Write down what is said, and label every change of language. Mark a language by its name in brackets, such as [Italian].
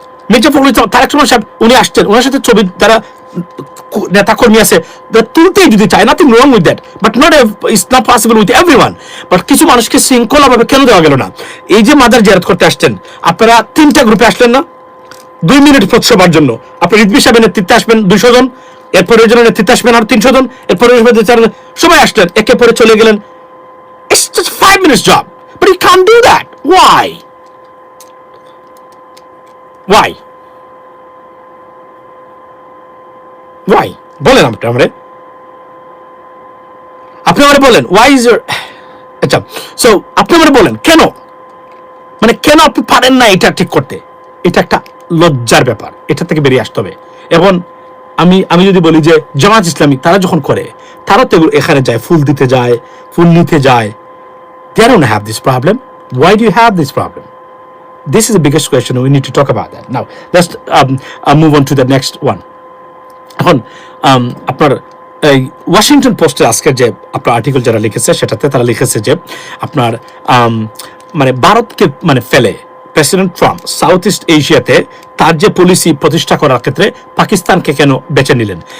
[Bangla] মির্জা ফখরুল ইসলাম তারেক রহমান সাহেব উনি আসছেন, ওনার সাথে ছবি যারা নেতা কর্মী আছে তুলতেই যদি চায়, [English] Nothing wrong with that, but not it's not possible with everyone. [Bangla] But কিছু মানুষকে শৃঙ্খলাভাবে কেন দেওয়া গেল না? এই যে মাদার জিয়ারত করতে আসছেন আপনারা 3টা গ্রুপে আসলেন না 2 মিনিট প্রতিসভার জন্য? আপনি রিজভী সাহেবের নেতৃত্বে আসবেন 200 জন, এরপরে জনের নেতৃত্বে আসবেন আর 300 জন, এরপরে সবাই আসলেন, একে পরে চলে গেলেন। [English] It's just 5 minutes job, but you can't do that. Why? Why? Why? [Bangla] বলেন আপনি আমারে বলেন, [English] why is your [Bangla] আচ্ছা, সো আপনি আমারে বলেন কেন, মানে কেন আপনি পারেন না এটা ঠিক করতে? এটা একটা লজ্জার ব্যাপার, এটা থেকে বেরিয়ে আসতে হবে। এবং আমি যদি বলি যে জামাত ইসলামী তারা যখন করে, তারা তো এখানে যায়, ফুল দিতে যায়, ফুল নিতে যায়, [English] they don't have this problem. Why do you have this problem? This is the biggest question. We need to talk about that. Now let's move on to the next one. [Bangla] এখন আপনার এই ওয়াশিংটন পোস্টে আজকে যে আপনার article যারা লিখেছে, সেটাতে তারা লিখেছে যে আপনার মানে ভারতকে মানে ফেলে প্রেসিডেন্ট ট্রাম্প সাউথ ইস্ট এশিয়াতে তার যে পলিসি প্রতিষ্ঠা করার ক্ষেত্রে পাকিস্তানকে কেন বেছে নিলেন।